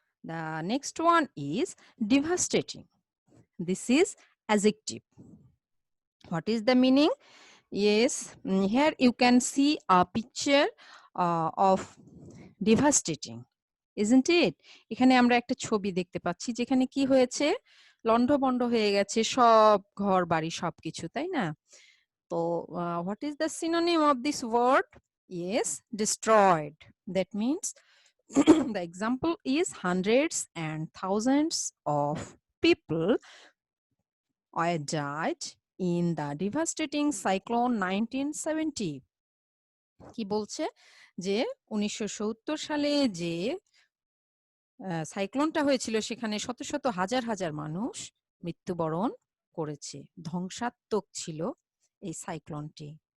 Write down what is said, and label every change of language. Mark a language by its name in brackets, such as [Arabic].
[English] The next one is devastating. This is adjective. What is the meaning? Yes, here you can see a picture of devastating. isn't it? [Bangla] এখানে আমরা একটা ছবি দেখতে পাচ্ছি যেখানে কি হয়েছে, লন্ডভন্ড হয়ে গেছে সব ঘর বাড়ি সবকিছু, তাই না? [English] তো what is the synonym of this word? Yes, destroyed. That means the example is hundreds and thousands of people were died in the devastating cyclone 1970. [Bangla] কি বলছে যে 1970 সালে যে সাইক্লোনটা হয়েছিল সেখানে শত শত হাজার হাজার মানুষ মৃত্যুবরণ করেছে, ধ্বংসাত্মক ছিল এই সাইক্লোনটি।